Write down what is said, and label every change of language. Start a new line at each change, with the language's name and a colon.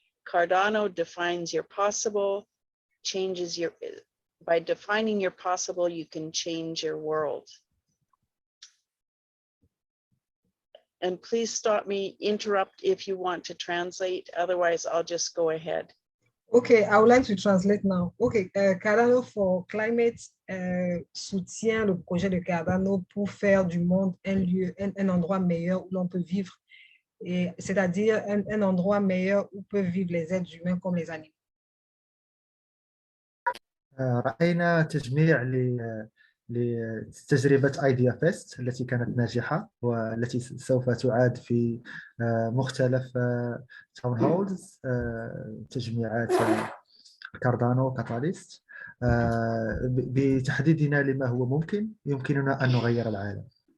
English: Cardano defines your possible, changes your, by defining your possible, you can change your world. And please stop me, interrupt if you want to translate, otherwise I'll just go ahead. Okay, I would like to translate now.
French: Okay, Cardano for Climate soutient le projet de Cardano pour faire du monde un lieu, un endroit meilleur où l'on peut vivre, c'est-à-dire un endroit meilleur où peuvent vivre les êtres humains comme les animaux.
Arabic: رأينا تجميع لتجربة ImpactFest التي كانت ناجحة والتي سوف تعاد في مختلف تاون هولز، تجميعات كاردانو كاتاليست، بتحديدنا لما هو ممكن يمكننا أن نغير العالم.